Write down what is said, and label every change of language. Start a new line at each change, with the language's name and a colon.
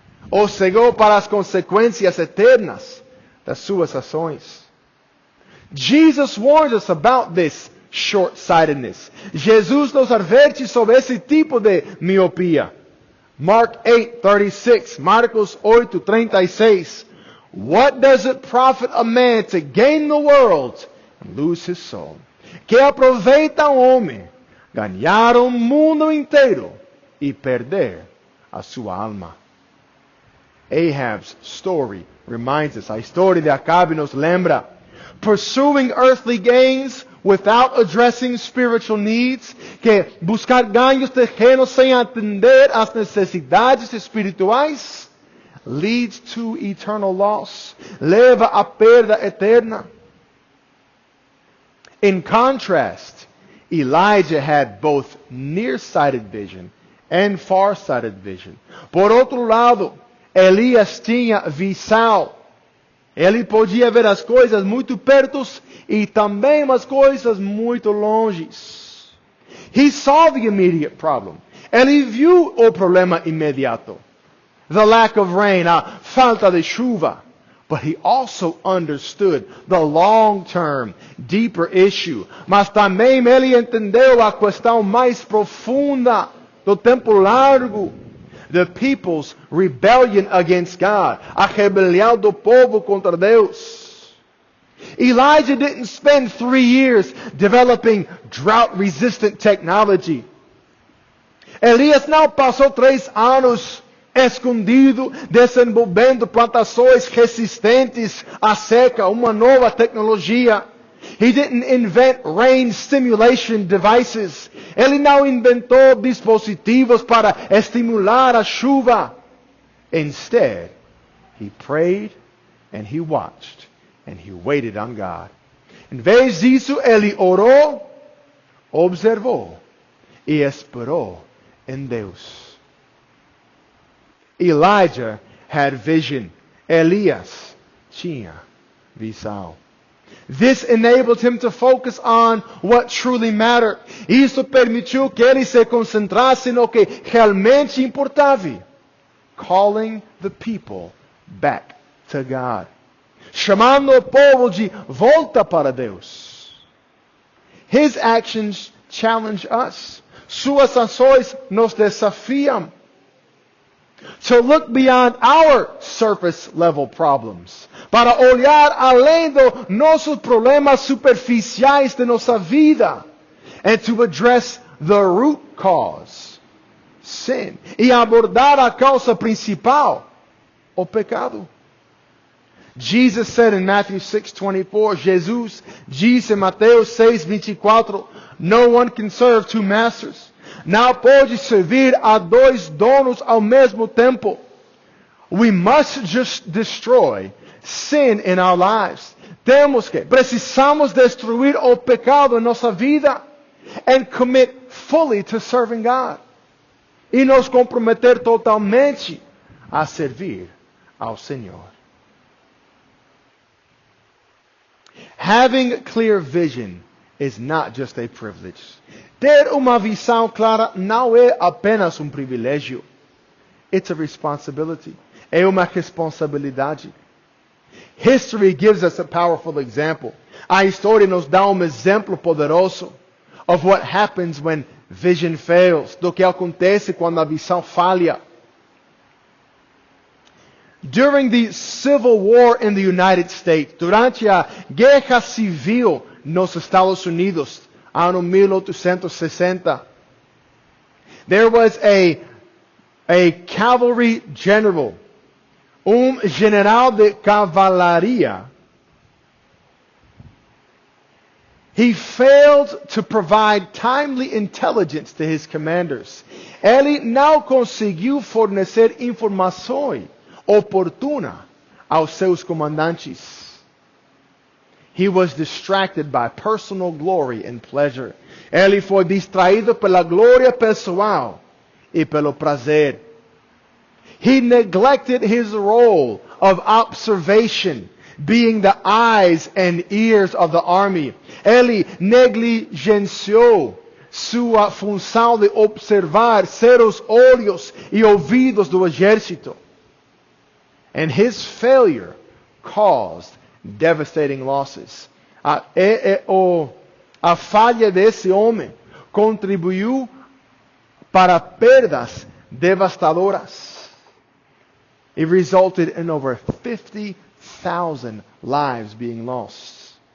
Portuguese: O cegou para as consequências eternas das suas ações.
English: Jesus warns us about this short-sightedness.
Portuguese: Jesus nos adverte sobre esse tipo de miopia.
English: Mark 8:36, Marcos 8:36. What does it profit a man to gain the world and lose his soul?
Portuguese: Que aproveita um homem ganhar o mundo inteiro e perder a sua alma?
English: Ahab's story reminds us,
Portuguese: a história de Acabe nos lembra,
English: pursuing earthly gains without addressing spiritual needs,
Portuguese: que buscar ganhos terrenos sem atender às necessidades espirituais
English: leads to eternal loss,
Portuguese: leva à perda eterna.
English: In contrast, Elijah had both nearsighted vision and far-sighted vision.
Portuguese: Por outro lado, Elias tinha visão. Ele podia ver as coisas muito perto e também as coisas muito longes.
English: He saw the immediate problem.
Portuguese: Ele viu o problema imediato.
English: The lack of rain,
Portuguese: a falta de chuva.
English: But he also understood the long-term, deeper issue.
Portuguese: Mas também ele entendeu a questão mais profunda do tempo largo.
English: The people's rebellion against God.
Portuguese: A rebelião do povo contra Deus.
English: Elijah didn't spend 3 years developing drought-resistant technology.
Portuguese: Elias não passou 3 anos escondido, desenvolvendo plantações resistentes à seca, uma nova tecnologia.
English: He didn't invent rain stimulation devices.
Portuguese: Ele não inventou dispositivos para estimular a chuva.
English: Instead, he prayed and he watched and he waited on God.
Portuguese: Em vez disso, ele orou, observou e esperou em Deus.
English: Elijah had vision.
Portuguese: Elias tinha visão.
English: This enabled him to focus on what truly mattered.
Portuguese: Isso permitiu que ele se concentrasse no que realmente importava.
English: Calling the people back to God.
Portuguese: Chamando o povo de volta para Deus.
English: His actions challenge us.
Portuguese: Suas ações nos desafiam.
English: To look beyond our surface level problems.
Portuguese: Para olhar além dos nossos problemas superficiais de nossa vida.
English: And to address the root cause.
Portuguese: Sin. E abordar a causa principal. O pecado.
English: Jesus said in Matthew 6:24,
Portuguese: Jesus disse em Mateus 6:24,
English: no one can serve 2 masters.
Portuguese: Não pode servir a 2 donos ao mesmo tempo.
English: We must just destroy sin in our lives.
Portuguese: Precisamos destruir o pecado em nossa vida
English: and commit fully to serving God.
Portuguese: E nos comprometer totalmente a servir ao Senhor.
English: Having clear vision is not just a privilege.
Portuguese: Ter uma visão clara não é apenas privilégio.
English: It's a responsibility.
Portuguese: É uma responsabilidade.
English: History gives us a powerful example.
Portuguese: A história nos dá exemplo poderoso
English: of what happens when vision fails,
Portuguese: do que acontece quando a visão falha.
English: During the Civil War in the United States,
Portuguese: durante a Guerra Civil nos Estados Unidos, ano 1860,
English: there was a cavalry general,
Portuguese: general de cavalaria.
English: He failed to provide timely intelligence to his commanders.
Portuguese: Ele não conseguiu fornecer informações oportunas aos seus comandantes.
English: He was distracted by personal glory and pleasure.
Portuguese: Ele foi distraído pela glória pessoal e pelo prazer.
English: He neglected his role of observation, being the eyes and ears of the army.
Portuguese: Ele negligenciou su função de observar, ser os olhos e ouvidos do exército.
English: And his failure caused devastating losses.
Portuguese: A falha desse homem contribuiu para perdas devastadoras.
English: It resulted in over 50,000 lives being lost.